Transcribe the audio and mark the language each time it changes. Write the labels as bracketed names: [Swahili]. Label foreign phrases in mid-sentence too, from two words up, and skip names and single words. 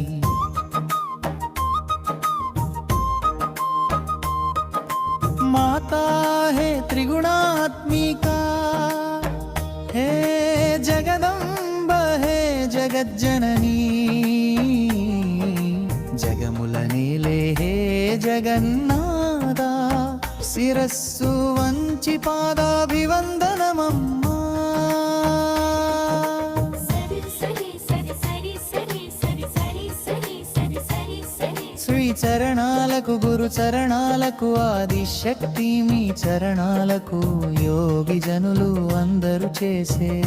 [Sanskrit] माता है त्रिगुणात्मिका हे जगदम्ब हे जगज्जननी [Telugu] జగముల నీలే హే జగన్నాథ శిరస్సు వంచి పాదాభివందనమమ్మా శ్రీ చరణాలకు గురు చరణాలకు ఆదిశక్తి మీ చరణాలకు యోగి జనులు అందరూ చేసే